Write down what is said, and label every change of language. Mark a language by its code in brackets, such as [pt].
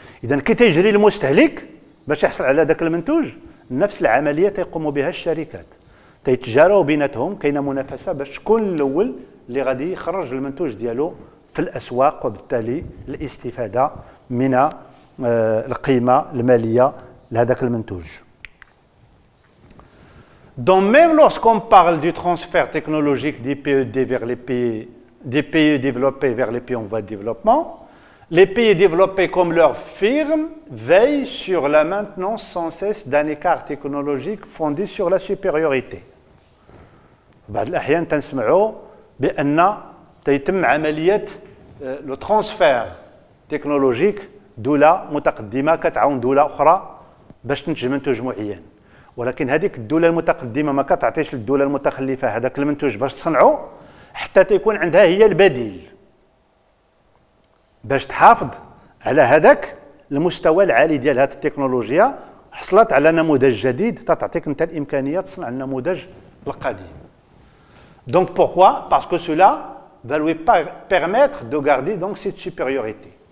[ar] اذا كي تيجري المستهلك باش يحصل على ذاك المنتوج، نفس العمليه تيقوموا بها الشركات، تيتجاراو بيناتهم، كاينه منافسه باش شكون الاول اللي غادي يخرج المنتوج ديالو في الاسواق، وبالتالي الاستفاده من القيمه الماليه لهذاك المنتوج. [fr] Donc même lorsqu'on parle du transfert technologique des PED vers des pays développés vers les pays en voie de développement, les pays développés comme leurs firmes veillent sur la maintenance sans cesse d'un écart technologique fondé sur la supériorité. [ar] بعض الأحيان تنسمعوا بأن تيتم عملية لو ترانسفير تكنولوجيك، دولة متقدمة كتعاون دولة أخرى باش تنتج منتوج معين، ولكن هذيك الدولة المتقدمة ما كتعطيش للدولة المتخلفة هذاك المنتوج باش تصنعه حتى تيكون عندها هي البديل باش تحافظ على هذاك المستوى العالي ديال هذه التكنولوجيا. حصلت على نموذج جديد تعطيك انت الامكانيه تصنع النموذج القديم. [fr] Donc pourquoi? Parce que cela va lui permettre de garder donc cette supériorité.